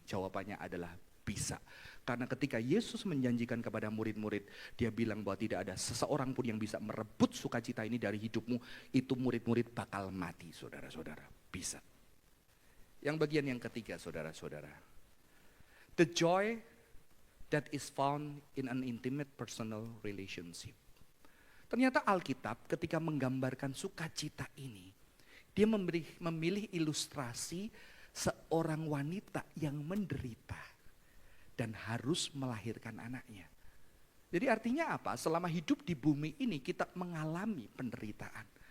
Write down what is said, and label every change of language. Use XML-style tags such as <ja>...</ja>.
<id>Jawabannya adalah bisa. Karena ketika Yesus menjanjikan kepada murid-murid, dia bilang bahwa tidak ada seseorang pun yang bisa merebut sukacita ini dari hidupmu, itu murid-murid bakal mati, saudara-saudara. Bisa. Yang bagian yang ketiga, saudara-saudara.</id> <en>The joy that is found in an intimate personal relationship.</en> <id>Ternyata Alkitab ketika menggambarkan sukacita ini, dia memilih ilustrasi seorang wanita yang menderita dan harus melahirkan anaknya. Jadi artinya apa? Selama hidup di bumi ini kita mengalami penderitaan.</id>